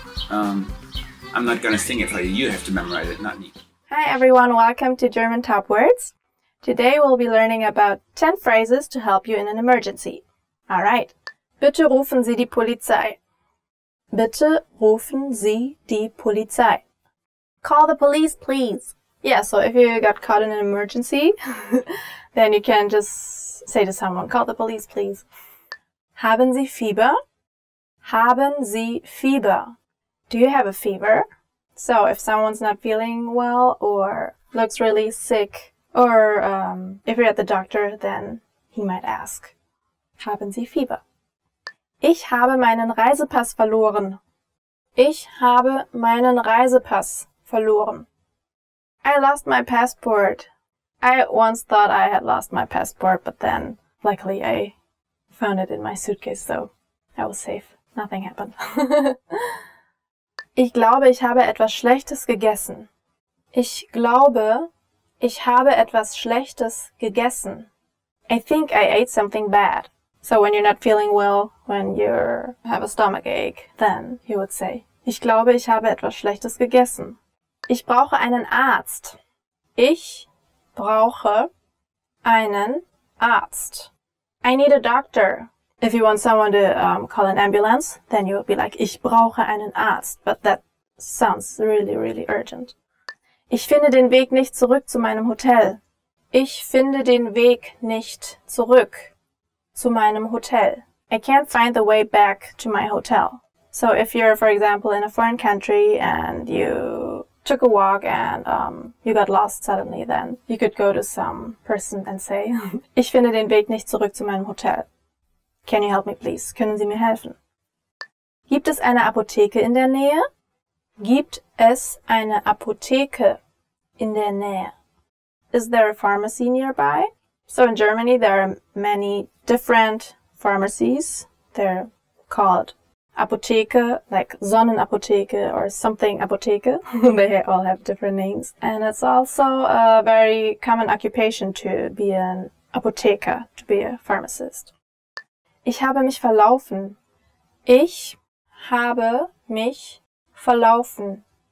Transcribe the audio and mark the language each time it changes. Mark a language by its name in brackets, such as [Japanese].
[English] I'm not gonna sing it for you. You have to memorize it, not me. Hi everyone, welcome to German Top Words. Today we'll be learning about 10 phrases to help you in an emergency. Alright. [German] Bitte rufen Sie die Polizei. Bitte rufen Sie die Polizei. [English] Call the police, please. Yeah, so if you got caught in an emergency, then you can just say to someone, call the police, please. [German] Haben Sie Fieber? Haben Sie Fieber? [English] Do you have a fever? So if someone's not feeling well or looks really sick, or if you're at the doctor, then he might ask, [German] haben Sie Fieber? Ich habe meinen Reisepass verloren. Ich habe meinen Reisepass verloren. [English] I lost my passport. I once thought I had lost my passport, but then luckily I found it in my suitcase, so I was safe. Nothing happened. [German] Ich glaube, ich habe etwas Schlechtes gegessen. Ich glaube, ich habe etwas Schlechtes gegessen. [English] I think I ate something bad. So when you're not feeling well, when you have a stomach ache, then you would say, [German] ich glaube, ich habe etwas Schlechtes gegessen. Ich brauche einen Arzt. Ich brauche einen Arzt. [English] I need a doctor. If you want someone to call an ambulance, then you would be like, [German] ich brauche einen Arzt. [English] But that sounds really, really urgent. [German] Ich finde den Weg nicht zurück zu meinem Hotel. Ich finde den Weg nicht zurück zu meinem Hotel. [English] I can't find the way back to my hotel. So if you're, for example, in a foreign country and you took a walk and you got lost suddenly, then you could go to some person and say, [German] ich finde den Weg nicht zurück zu meinem Hotel. [English] Can you help me, please? [German] Können Sie mir helfen? Gibt es eine Apotheke in der Nähe? Gibt es eine Apotheke in der Nähe? [English] Is there a pharmacy nearby? So in Germany, there are many different pharmacies. They're called Apotheke, like Sonnenapotheke or something Apotheke. They all have different names. And it's also a very common occupation to be an Apotheker, to be a pharmacist. [German] Ich habe mich verlaufen. Ich habe mich verlaufen.